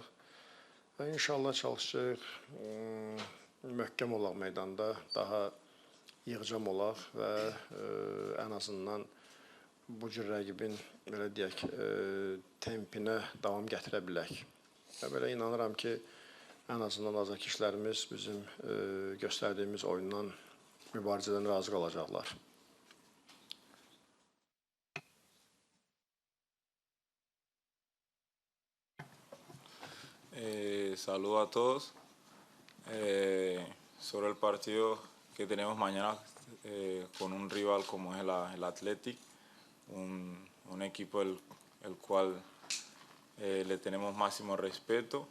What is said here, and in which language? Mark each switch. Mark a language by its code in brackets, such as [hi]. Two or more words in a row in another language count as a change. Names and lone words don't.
[az] Və inşallah çalışacağıq, möhkəm olaq meydanda, daha yığcam olaq və ən azından bu cür rəqibin, belə deyək, tempinə davam gətirə bilək. Və belə inanıram ki, ən azından azarkeşlərimiz bizim göstərdiyimiz oyundan, mübarizədən razı qalacaqlar. [es] Saludos a todos. Sobre el partido que tenemos mañana con un rival como es el Athletic, un equipo el cual le tenemos máximo respeto.